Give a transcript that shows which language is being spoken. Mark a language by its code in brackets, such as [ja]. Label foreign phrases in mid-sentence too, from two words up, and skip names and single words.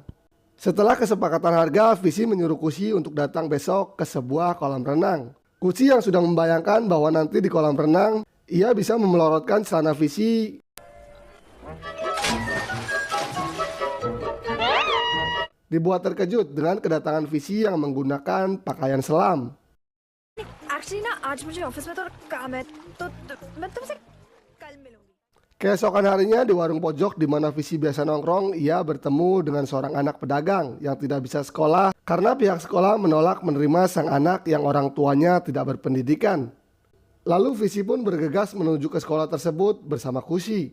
[id] Setelah kesepakatan harga, Visi menyuruh Kusi untuk datang besok ke sebuah kolam renang. Kusi yang sudah membayangkan bahwa nanti di kolam renang ia bisa memelorotkan celana Visi dibuat terkejut dengan kedatangan Visi yang menggunakan pakaian selam. [hi] एक्चुअली ना आज मुझे ऑफिस में थोड़ा काम है तो मैं तुमसे कल मिलूंगी. [id] Keesokan harinya di warung pojok di mana Visi biasa nongkrong, ia bertemu dengan seorang anak pedagang yang tidak bisa sekolah karena pihak sekolah menolak menerima sang anak yang orang tuanya tidak berpendidikan. Lalu Visi pun bergegas menuju ke sekolah tersebut bersama Kusi.